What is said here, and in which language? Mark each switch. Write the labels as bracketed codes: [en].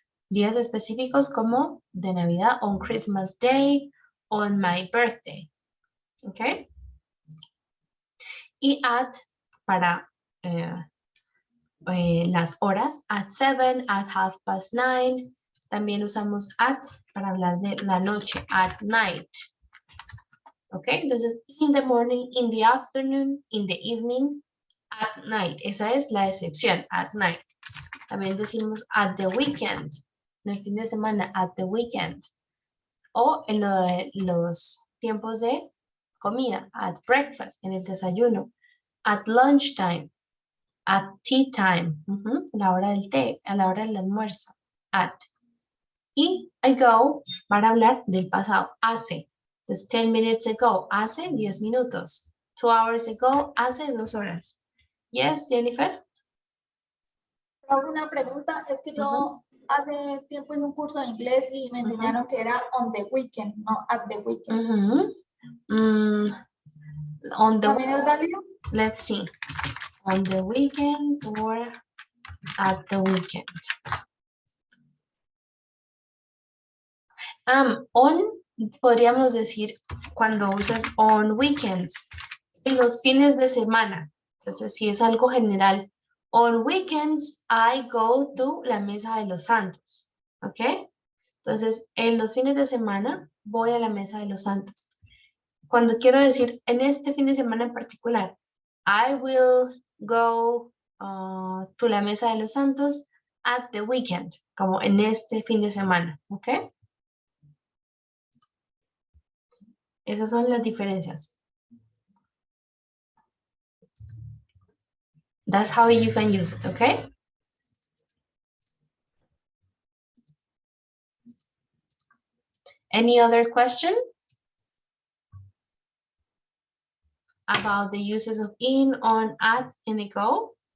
[es] Días específicos como de Navidad, on Christmas Day, on my birthday, ¿ok? Y at para las horas, at 7, at 9:30. También usamos at para hablar de la noche, at night. ¿Ok? [en] Entonces, in the morning, in the afternoon, in the evening, at night. [es] Esa es la excepción, at night. También decimos [en] at the weekend. [es] En el fin de semana, at the weekend. O en los tiempos de comida, at breakfast, en el desayuno. [en] At lunchtime, at tea time, [es] la hora del té, a la hora del almuerzo, at. Y ago para hablar del pasado, hace. Entonces, [en] 10 minutes ago, [es] hace 10 minutos. [en] 2 hours ago, [es] hace 2 horas. [en] Yes, Jennifer? [es] Una pregunta, es que yo hace tiempo hice un curso de inglés y me enseñaron que era on the weekend, no at the weekend. [en] On the [es] ¿También es válido? [en] Let's see. On the weekend or at the weekend. [es] On, podríamos decir, cuando usas on weekends, en los fines de semana. Entonces, si es algo general, [en] on weekends, I go to [es] la mesa de los santos. ¿Ok? Entonces, en los fines de semana, voy a la mesa de los santos. Cuando quiero decir, en este fin de semana en particular, [en] I will go to [es] la mesa de los santos [en] at the weekend, [es] como en este fin de semana. ¿Ok? Esas son las diferencias. [en] That's how you can use it, okay? Any other question about the uses of in, on, at, and ago?